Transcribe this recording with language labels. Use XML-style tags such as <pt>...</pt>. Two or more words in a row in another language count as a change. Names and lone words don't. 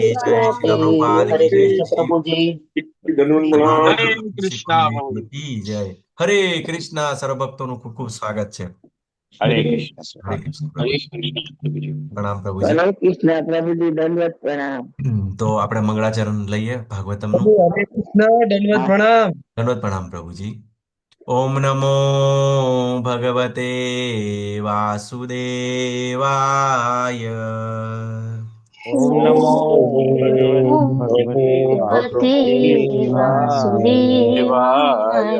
<hi>की जय. प्रणाम श्रील प्रभुजी. प्रभुपाद की हरे जय. कृष्ण श्री प्रभुजी दंडवत भगवान प्रणाम. हरे ऋषि कृष्ण पंडित की जय. हरे कृष्णा. सर्व भक्तों खूब खूब स्वागत है. हरे कृष्ण. हरे कृष्ण हरे प्रभु. कृष्ण प्रभुजी. प्रणाम प्रभु जी. हरे कृष्ण प्रभुजी दंडवत प्रणाम.</hi> <gu>તો આપણે મંગળાચરણ લઈએ ભાગવતમનું. હરે કૃષ્ણ દંડવત પ્રણામ. દંડવત પ્રણામ પ્રભુજી.</gu> <sa>ॐ नमो भगवते वासुदेवाय. ॐ नमो भगवते वासुदेवाय.</sa>